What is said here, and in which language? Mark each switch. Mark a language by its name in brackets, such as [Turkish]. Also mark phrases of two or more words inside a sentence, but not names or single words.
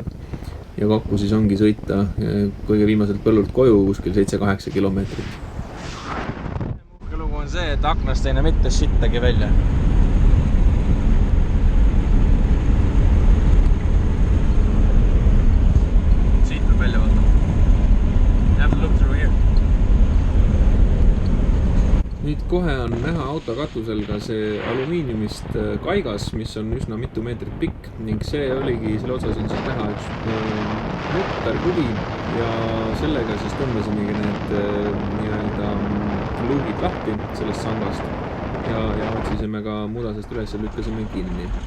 [Estonian] Ja kokku siis ongi sõita kõige viimaselt põllult koju kuskil 7-8 kilomeetrit. Uhke lugu on see, et aknast ei näe mitte sittagi välja. Siit peab välja vaatama. [English] You have to look through here. [Estonian] Nüüd kohe on näha auto katusel ka see alumiiniumist kaigas, mis on üsna mitu meetrit pikk ning see oligi, selle otsas on siis näha üks mutterkuvi ja sellega siis tõmbasimegi need nii-öelda luugid lahti sellest sangast ja otsisime ka mudasest üles ja lükkasime kinni.